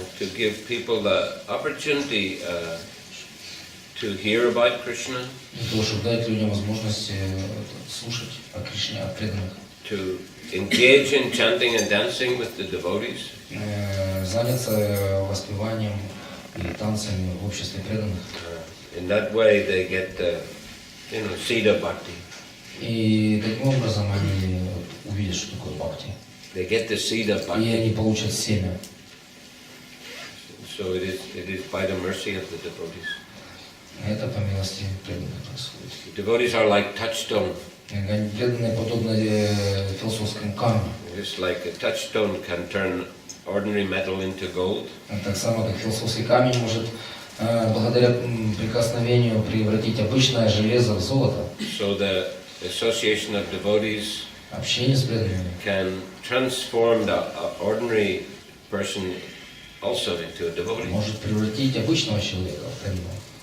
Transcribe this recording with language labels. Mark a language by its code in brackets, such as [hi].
[en] To give people the opportunity to hear about Krishna. [ru] Для того, чтобы дать людям возможность слушать о Кришне, о преданных. [en] To engage in chanting and dancing with the devotees. [ru] Заняться воспеванием и танцами в обществе преданных. [en] In that way they get the seed of bhakti. [ru] И таким образом они увидят, что такое бхакти. [en] They get the seed of [ru] И [en] bhakti. [ru] они получат семя. [en] So it is by the mercy of the devotees. [ru] Это по милости преданных происходит. [en] The devotees are like touchstone. [ru] Преданные подобно философскому камню. [en] Just like a touchstone can turn ordinary metal into gold. [ru] Так само, как философский камень может благодаря прикосновению превратить обычное железо в золото. [en] So the association of devotees [ru] Общение с преданными [en] can transform the ordinary person also into a devotee. [ru] может превратить обычного человека в преданного.